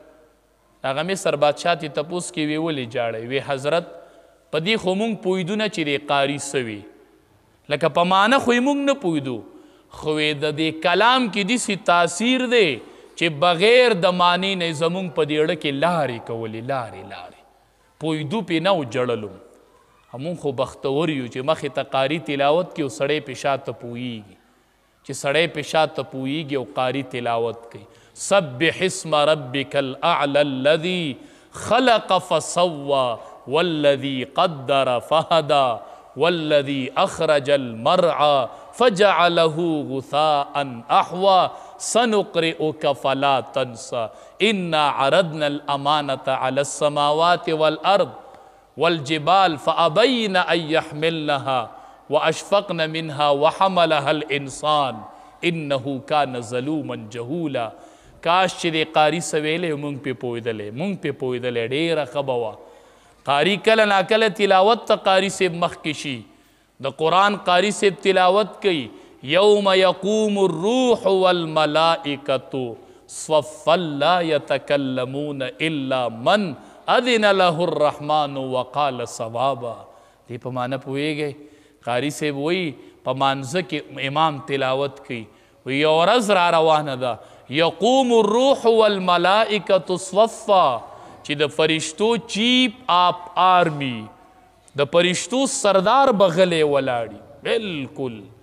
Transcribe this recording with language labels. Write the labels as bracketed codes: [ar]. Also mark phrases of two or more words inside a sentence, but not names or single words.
[ps] هغه مصر بادشاه ته تپوس کې وی ولې جاړی؟ وی حضرت په دې خو مونږ پوهېدو نه چې د قاري څه وي، لکه په معنی خو یې مونږ نه پوهېدو، خو د دې کلام کې داسې تاثیر دی چې بغیر د معنی نه زمونږ په دې اړه کې لارې کولې، لارې پوهېدو پې نه و جړلو. همون خو بختور یو چې مخې ته قاري تلاوت کې او سړی پې شاته پوهېږي، چې سړی پې شاته پوهېږي او قاري تلاوت کوي. [ar] سبح اسم ربک الاعلى الذي خلق فسوى والذي قدر فهدى والذي أخرج المرعى فجعله غثاء أحوى سنقرئك فلا تنسى إنا عرضنا الأمانة على السماوات والأرض والجبال فأبين أن يحملنها وأشفقن منها وحملها الإنسان إنه كان ظلوما جهولا. [ps] کاش چې د قاري سویلې مونږ پې پوهېدلې ډېره ښه به وه. قاری کله ناکله تلاوت ته قاری صاحب مخکې شي، د قرآن قاری صاحب تلاوت کوي [ar] یوم یقوم الروح والملائکة صفا لا یتکلمون الا من اذن له الرحمن وقال صوابا. [ps] دې په معنی پوهېږئ؟ قاری صاحب وایي په مانځه کې امام تلاوت کوي، وی یو ورځ را روانه ده [ar] یقوم الروح والملائکة صفا، [ps] چې د فرشتو [en] chief of army, [ps] د فرشتو سردار بغلې ولاړي، بالکل